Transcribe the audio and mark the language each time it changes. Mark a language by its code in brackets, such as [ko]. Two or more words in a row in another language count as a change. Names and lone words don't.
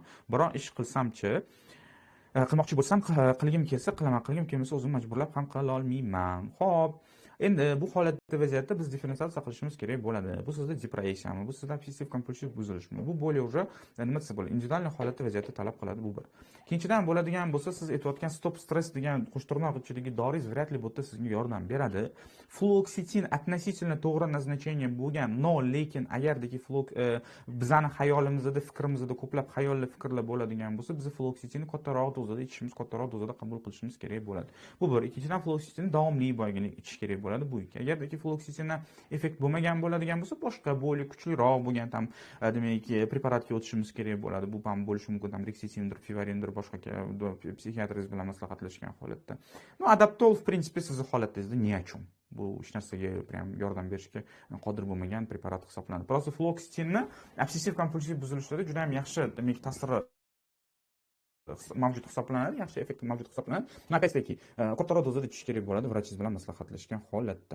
[uz] Biroq ish qilsamchi, qilmoqchi bo'lsam qilgim kelsa qilaman, qilgim kelmasa o'zim majburlab ham qila olmayman. Xo'p, endi bu holatda vaziyatda biz differensiatsiya qilishimiz kerak bo'ladi. Bu sizda depressiyami, bu sizda obsessiv kompulsiv buzilishmi? Bu bo'lay уже nima desa bo'ladi? Individual holatda vaziyatda talab qiladi bu bir. Ikkinchidan bo'ladigan bo'lsa, siz aytayotgan stop stress degan qo'shtirnoq ichidagi doringiz [ru] вряд ли [uz] bu yerda sizga yordam beradi. Fluoxetin относительно to'g'ri назначение bo'lgan, no, lekin agardaki bizani hayolimizda, fikrimizda ko'plab xayolli fikrlar bo'ladigan bo'lsa, biz fluoxetinni kattaroq dozada ichishimiz, kattaroq dozada qabul qilishimiz kerak bo'ladi. Bu bir. Ikkinchidan fluoxetinni davomli bo'lganlik ichish kerak bo'ladi. Bu ikki. Agardaki fluoxetindan effekt bo'lmagan bo'ladigan bo'lsa, boshqa bo'li kuchliroq bo'lgan ham demak preparatga o'tishimiz kerak bo'ladi. Bu ham bo'lishi mumkin, ham Rexisindir, Fivarindir, boshqa psixiatringiz bilan maslahatlashgan holatda. No, adaptol [ru] в принципе [uz] sizni holatingizda [ru] ни о чем. [uz] Bu hech narsaga prям yordam berishga qodir bo'lmagan preparat hisoblanadi. Просто fluoxetinni obsessiv kompulsiv buzilishlarda juda ham yaxshi demak ta'siri mavjud hisoblanadi, yaxshi effekt mavjud hisoblanadi. Opять-таки, kattaroq dozada ichish kerak bo'ladi vrachingiz bilan maslahatlashgan holatda.